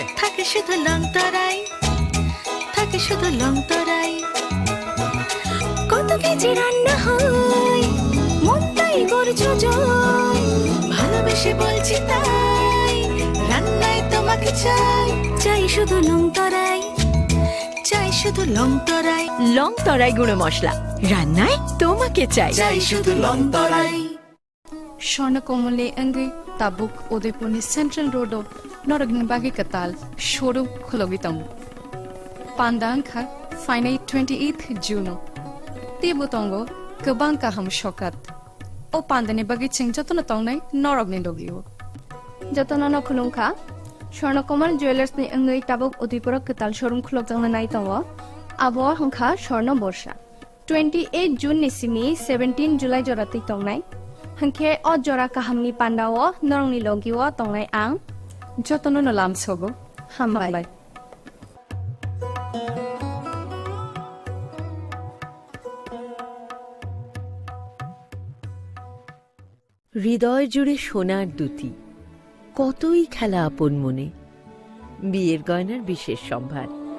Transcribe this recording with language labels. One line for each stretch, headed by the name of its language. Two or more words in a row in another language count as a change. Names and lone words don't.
Bangla: থাকে শুধু লং তরাই কত কেজি রান্না হয় মন তাই করছো জয় ভালোবেসে বলছি তাই রান্নায় তোমাকে তোমাকে চাই চাই শুধু লংতরাই চাই শুধু লংতরাই লংতরাই গুঁড়ো মশলা রান্নায় তোমাকে চাই চাই শুধু লংতরাই
Kok Borok: স্বর্ণকমলে অঙ্গে তাবুক উদয়পুরनि सेन्ट्रेल रोडआव नरगनि बागै कताल शोरूम खुलगितम पान्दांखा फाइनाय 28 जुन तेबो तंगो गोबां काहाम शकात ओ पान्दानि बागै चिं जतन तंनाय नरगनि लगियो जतन न खुलुंखा स्वर्णकमल ज्वेलार्सनि अंगै ताबुक उदयपुर कताल शोरूम खुलगजांनो नायतंग आबो हंखा स्वर्ण बर्षा 28 जुन निसिनि 17 जुलाई जरातै तंनाय हंखे अ जरा काहामनि पान्दाओ नरंनि लगिओ तंनाय आं जतन न लामसगो हामबाय
Bangla: হৃদয় জুড়ে সোনার দুটি কতই খেলা আপন মনে বিয়ের গয়নার বিশেষ সম্ভার